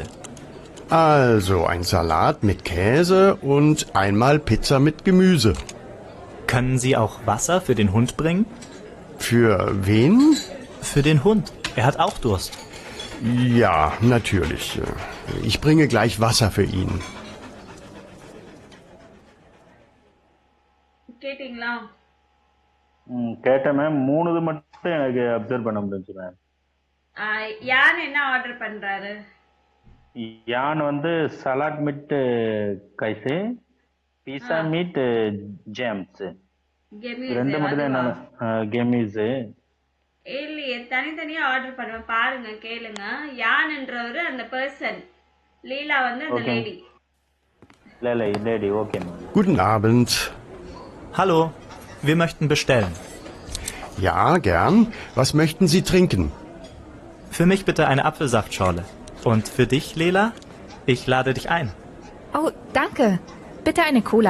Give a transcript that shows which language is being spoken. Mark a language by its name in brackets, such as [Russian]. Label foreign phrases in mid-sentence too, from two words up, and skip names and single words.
[German] Also ein Salat mit Käse und einmal Pizza mit Gemüse. Können Sie auch Wasser für den Hund bringen? Für wen? Für den Hund. Er hat auch Durst. Ja, natürlich. Ich bringe gleich Wasser für ihn. [Tamil] கேட்டிங்களா? கேட்டேன் மேம். 3 மட்டும் எனக்கு அப்சர்வ் பண்ண முடிஞ்சு மேம். யான் என்ன ஆர்டர் பண்றாரு? [German] யான் வந்து Salat mit Käse, Pizza mit Gemüse. [Tamil] ரெண்டு மட்டும் தான் என்ன கெமிஸ். இல்லையே, தனித்தனியா ஆர்டர் பண்ணுவேன் பாருங்க, கேளுங்க. யான்ன்றவரு அந்த பர்சன், லீலா வந்து அந்த லேடி. [English] Lady. Okay ma'am. [German] Guten Abend. Hallo, wir möchten bestellen. Ja, gern. Was möchten Sie trinken? Für mich bitte eine Apfelsaftschorle. Und für dich, Lela? Ich lade dich ein. Oh, danke. Bitte eine Cola.